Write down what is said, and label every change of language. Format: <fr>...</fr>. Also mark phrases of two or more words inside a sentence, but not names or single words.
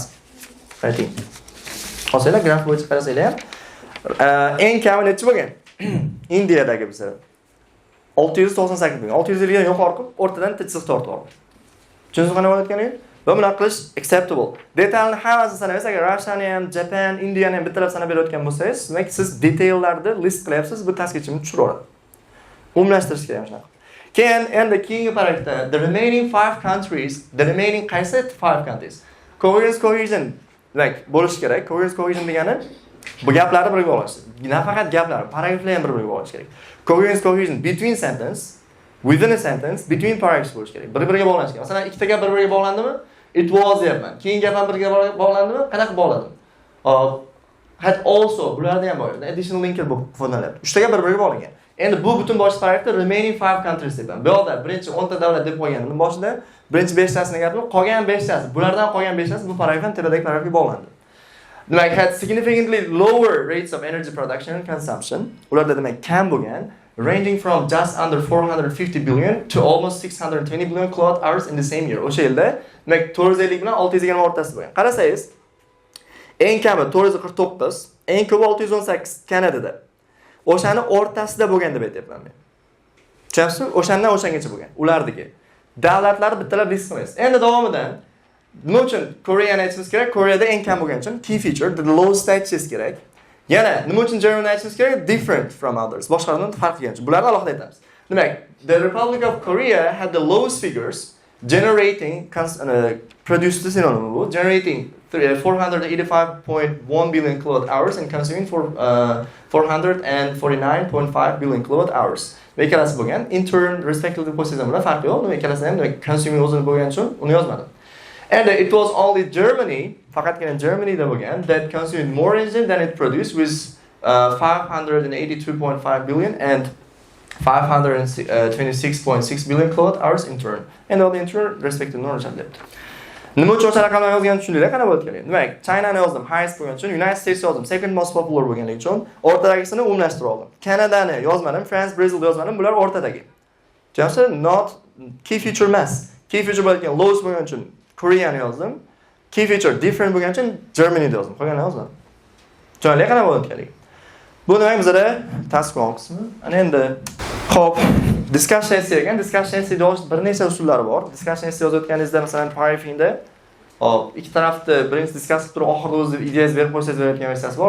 <uz>Writing. Qolsanglar graf bo'yicha qarasanglar ham eng kami necha bo'lgan? Indiyadagi bizda 698 bo'lgan. 600 dan yuqori qilib, o'rtadan chiziq tortib oldim. Tushunsiz qanday bo'layotganini? Va buni qilish acceptable. Detalni hammasini sanaysiz, agar Russiani ham, Japan, Indiyani ham bittalab sanab berayotgan bo'lsangiz, demak siz detaillarni list qilyapsiz, bu</uz> <en>task achievementni</en> <uz>tushiraveradi. Umumlashtirish kerak shunaqa. Keyin endi keyingi paragrafda</uz> <en>the remaining 5 countries, the remaining</en> <uz>qaysi</uz> <en>5 countries?</en> <uz>Cohesion demak bo'lish kerak. Cohesion degani bu gaplarni birga bog'lash. Nafaqat gaplar, paragraflar ham bir-biriga bog'lash kerak.</uz> <en>Cohesion between sentence, within a sentence, between paragraphs</en> <uz>bo'lish kerak. Bir-biriga bog'lanish kerak. Masalan, ikkita gap bir-biriga bog'landimi?</uz> <en>It was deyapman.</en> <uz>Keyin gap ham birga bog'landimi? Qanaqa bog'ladim?</uz> <en>Had also</en> <uz>bularda ham bor.</uz> <en>Additional linker</en> <uz>bo'lib foydalanyapti. 3 ta gap bir-biriga bog'langan. Endi bu butun bosh paragrafda</uz> <en>remaining 5 countries</en> <uz>deyapman. Bu yerda birinchi 10 ta davlat deb qo'ygandim boshida. Birinchi 5 tasini gapim, qolgan 5 tasi. Bulardan qolgan 5 tasi bu paragrafdan tepadagi paragrafga bog'landi. Demak,</uz> <en>had significantly lower rates of energy production and consumption.</en> <uz>Ularda demak kam bo'lgan,</uz> <en>ranging from just under 450 billion to almost 620 billion kilowatt hours in the same year.</en> <uz>O'sha yilda demak 450 bilan 620 o'rtasida bo'lgan. Qarasangiz, eng kami 449, eng ko'pi 618 Kanadada. O'shani o'rtasida bo'lgan deb aytyapman men. Tushunasizmi? O'shandan o'shangacha bo'lgan. Ulardagi davlatlar bittalab list qilamiz. Endi davomidan nima uchun Koreyani aytishimiz kerak? Koreyada eng kam bo'lgani uchun</uz> <en>key feature, the lowest</en> <uz>aytishingiz kerak. Yana nima uchun German aytishimiz kerak?</uz> <en>Different from others.</en> <uz>Boshqalardan farq qilgan uchun. Bularni alohida aytamiz. Demak,</uz> <en>the Republic of Korea had the lowest figures generating produced the synonym bu, generating 485.1 billion kilowatt hours and consuming for 449.5 billion kilowatt hours.</en> <uz>Ve ikkalasi bo'lgan.</uz> <en>In turn, respectively</en> <uz>qo'ysangiz ham farqi yo'q. Nima ikkalasi ham consuming o'zini bo'lgani uchun uni yozmadim.</uz> <en>And it was only Germany,</en> <uz>faqatgina Germanyda bo'lgan,</uz> <en>that consumed more energy than it produced with 582.5 billion and 526.6 billion kilowatt hours in turn. And all the in turn, respectively,</en> <uz>o'lchamlabdi. Nima uchun o'sha raqamlarni yozganini tushundinglar, qana bo'lib kerak. Demak, Chinani yozdim, highest bo'lgani uchun, United States yozdim, second most popular bo'lganligi uchun, o'rtadagisini umumlashtirib oldim. Kanadani yozmadim, France, Brazil yozmadim, bular o'rtadagi. Tushunasizmi?</uz> <en>Not key feature</en> <uz>emas.</uz> <en>Key feature</en> <uz>bo'lgan lowest bo'lgani uchun Koreani yozdim.</uz> <en>Key feature different</en> <uz>bo'lgani uchun Germanyni yozdim. Qolganini yozmadim. Tushunali qana bo'lib kerak. Bu demak bizda task qismi. Ana endi xo'p,</uz> <en>Discussion essay</en> <uz>ekan.</uz> <en>Discussion essay</en> <uz>yozish bir necha usullari bor.</uz> <en>Discussion essay</en> <uz>yozayotganingizda masalan paragrafingda ikki tarafni birinchi discuss qilib turib oxirida o'zingiz ideyangizni berib qo'ysangiz berayotgan versiyasi bor.</uz>